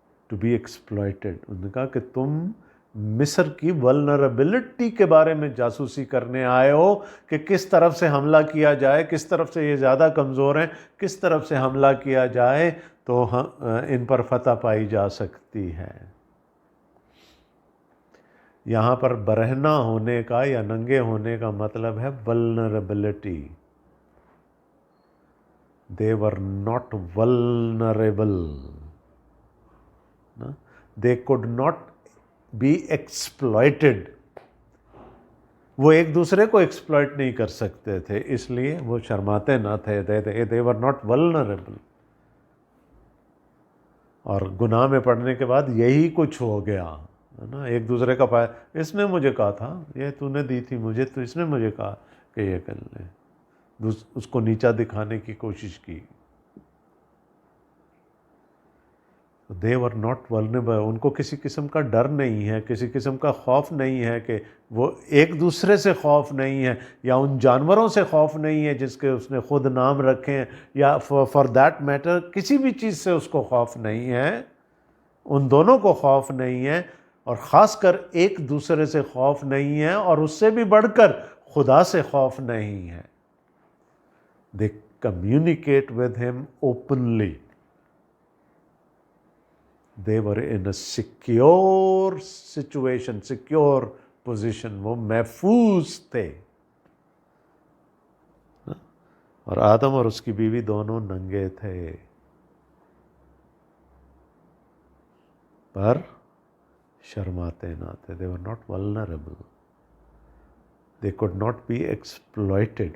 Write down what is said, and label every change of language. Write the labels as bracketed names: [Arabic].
[English] To be exploited. [Urdu] انہوں نے کہا کہ تم مصر کی ولنربلٹی کے بارے میں جاسوسی کرنے آئے ہو کہ کس طرف سے حملہ کیا جائے، کس طرف سے یہ زیادہ کمزور ہیں، کس طرف سے حملہ کیا جائے تو ان پر فتح پائی جا سکتی ہے. یہاں پر برہنہ ہونے کا یا ننگے ہونے کا مطلب ہے vulnerability. [English] They were not vulnerable. نا. They could not be exploited. [Urdu] وہ ایک دوسرے کو ایکسپلائٹ نہیں کر سکتے تھے، اس لیے وہ شرماتے نہ تھے. [English] they were not vulnerable. [Urdu] اور گناہ میں پڑنے کے بعد یہی کچھ ہو گیا ہے نا. ایک دوسرے کا پایا، اس نے مجھے کہا تھا، یہ تو نے دی تھی مجھے، تو اس نے مجھے کہا کہ یہ کر لیں. اس کو نیچا دکھانے کی کوشش کی. [English] they were not vulnerable. [Urdu] ان کو کسی قسم کا ڈر نہیں ہے، کسی قسم کا خوف نہیں ہے، کہ وہ ایک دوسرے سے خوف نہیں ہے، یا ان جانوروں سے خوف نہیں ہے جس کے اس نے خود نام رکھے ہیں، یا [English] for that matter [Urdu] کسی بھی چیز سے اس کو خوف نہیں ہے. ان دونوں کو خوف نہیں ہے، اور خاص کر ایک دوسرے سے خوف نہیں ہے، اور اس سے بھی بڑھ کر خدا سے خوف نہیں ہے. [English] they communicate with him openly. They were in a secure situation, secure position. [Urdu] وہ محفوظ تھے. اور آدم اور اس کی بیوی دونوں ننگے تھے، پر شرماتے نہ تھے. [English] They were not vulnerable. They could not be exploited.